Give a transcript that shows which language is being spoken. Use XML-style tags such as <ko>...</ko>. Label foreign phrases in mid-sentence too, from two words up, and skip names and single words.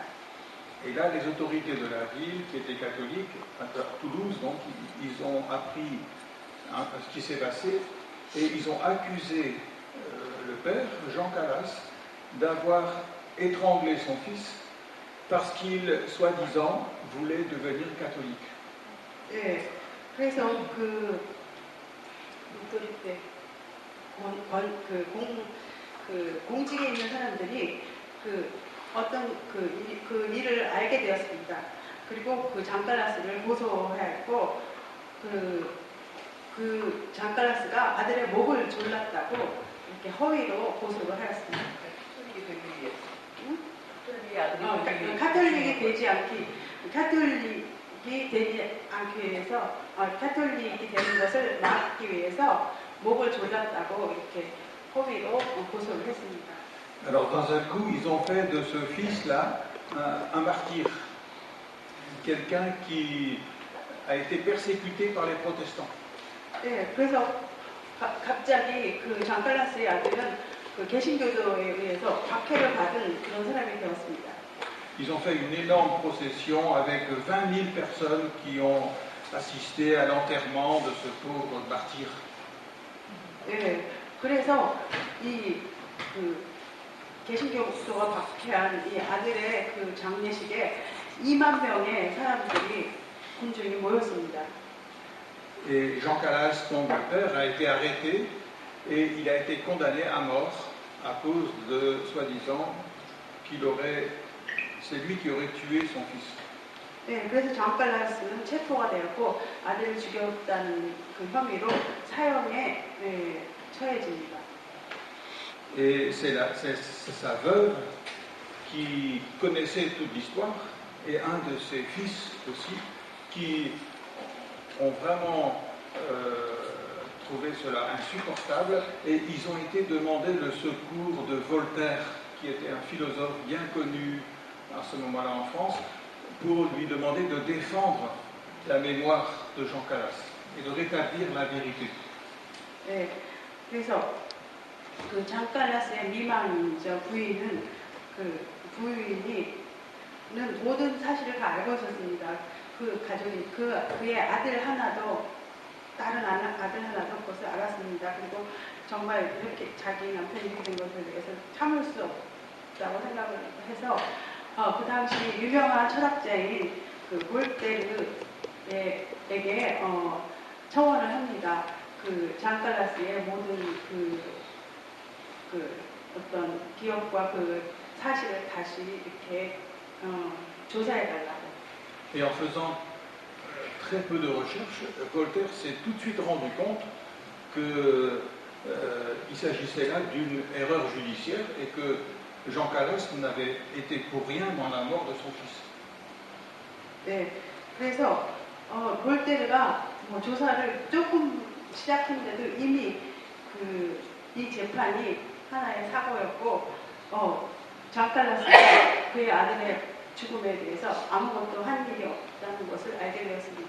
<fr>Et là, les autorités de la ville, qui étaient catholiques, à Toulouse, donc, ils ont appris ce qui s'est passé et ils ont accusé le père, Jean Calas, d'avoir étranglé son fils parce qu'il, soi-disant, voulait devenir catholique.</fr> <ko>네, 그래서 공직에 있는 사람들이 어떤 그 일을 알게 되었습니다. 그리고 그 장칼라스를 고소했고 그 장칼라스가 아들의 목을 졸랐다고 이렇게 허위로 고소를 하였습니다. 카톨릭이 되지 않기 위해서 카톨릭이 되는 것을 막기 위해서 목을 졸랐다고 이렇게 허위로 고소를 했습니다.</ko> <fr>Alors dans un coup, ils ont fait de ce fils-là un martyr, quelqu'un qui a été persécuté par les protestants.</fr> <ko>네, 그래서 갑자기 그 장칼라스의 아들은 그 개신교도에 의해서 박해를 받은 그런 사람이 되었습니다.</ko> <fr>Ils ont fait une énorme procession avec 20 000 personnes qui ont assisté à l'enterrement de ce pauvre martyr.</fr> <ko>네, 그래서 개신교도가 박해한 이 아들의 그 장례식에 2만 명의 사람들이 군중이 모였습니다.</ko> <fr>Et Jean Calas, donc le père, a été arrêté et il a été condamné à mort à cause de, soi-disant, c'est lui qui aurait tué son fils.</fr> <ko>네, 그래서 장칼라스는 체포가 되었고 아들을 죽였다는 그 혐의로 사형에 처해집니다.</ko> <fr>Et c'est sa veuve qui connaissait toute l'histoire et un de ses fils aussi qui ont vraiment trouvé cela insupportable et ils ont été demander le secours de Voltaire, qui était un philosophe bien connu à ce moment-là en France, pour lui demander de défendre la mémoire de Jean Calas et de rétablir la vérité.</fr> <ko>네, 그래서 그 장칼라스의 미망이죠. 부인은 부인이는 모든 사실을 다 알고 있었습니다. 그 가족이 그의 아들 하나도 다른 아들 하나도 그것을 알았습니다. 그리고 정말 이렇게 자기 남편이 된 것에 대해서 참을 수 없다고 생각을 해서 그 당시 유명한 철학자인 그 볼테르에게 청원을 합니다. 그 장칼라스의 모든 어떤 기억과 그 사실을 다시 이렇게 조사해달라고.</ko> <fr>Et en faisant très peu de recherches, Voltaire s'est tout de suite rendu compte qu'il s'agissait là d'une erreur judiciaire et que Jean Calas n'avait été pour rien dans la mort de son fils.</fr> <ko>네, 그래서 볼테르가 조사를 조금 시작했는데도 이미 이 재판이 하나의 사고였고 장칼라스가 그의 아들의 죽음에 대해서 아무것도 한 일이 없다는 것을 알게 되었습니다.</ko>